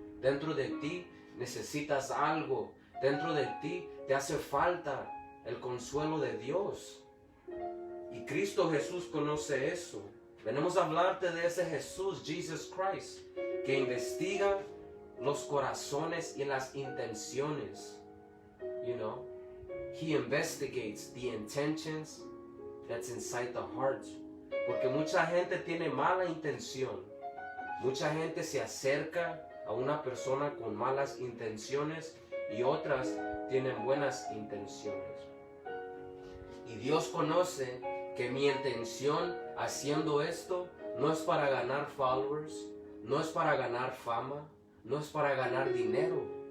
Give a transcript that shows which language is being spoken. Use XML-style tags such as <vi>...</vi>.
<es>Dentro de ti necesitas algo. Dentro de ti te hace falta el consuelo de Dios. Y Cristo Jesús conoce eso. Venimos a hablarte de ese Jesús, Jesus Christ, que investiga los corazones y las intenciones.</es> <en>He investigates the intentions that's inside the heart.</en> <es>Porque mucha gente tiene mala intención. Mucha gente se acerca a una persona con malas intenciones y otras tienen buenas intenciones. Y Dios conoce que mi intención haciendo esto no es para ganar followers, no es para ganar fama, no es para ganar dinero.</es>